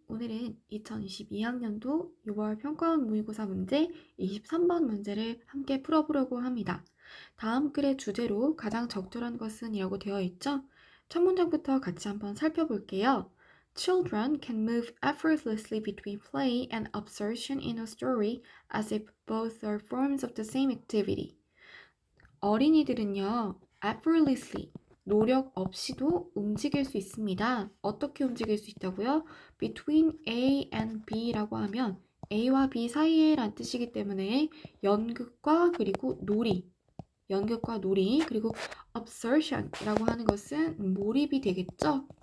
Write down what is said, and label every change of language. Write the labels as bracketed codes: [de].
[ko] 오늘은 2022학년도 6월 평가원 모의고사 문제 23번 문제를 함께 풀어보려고 합니다. 다음 글의 주제로 가장 적절한 것은 이라고 되어 있죠? 첫 문장부터 같이 한번 살펴볼게요. [en] Children can move effortlessly between play and absorption in a story as if both are forms of the same activity. [ko] 어린이들은요, effortlessly, 노력 없이도 움직일 수 있습니다. 어떻게 움직일 수 있다고요? Between A and B라고 하면 A와 B 사이에 란 뜻이기 때문에 연극과 그리고 놀이, 연극과 놀이, 그리고 absorption이라고 하는 것은 몰입이 되겠죠?